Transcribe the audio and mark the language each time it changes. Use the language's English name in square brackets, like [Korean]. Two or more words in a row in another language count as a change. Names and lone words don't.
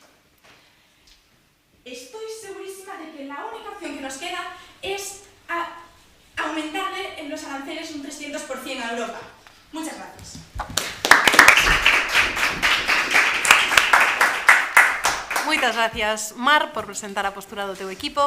[Spanish] Estoy segurísima de que la única opción que nos queda es aumentarle en los aranceles un 300% a Europa. Muchas gracias. [Galician] Moitas gracias, Mar, por presentar a postura do teu equipo.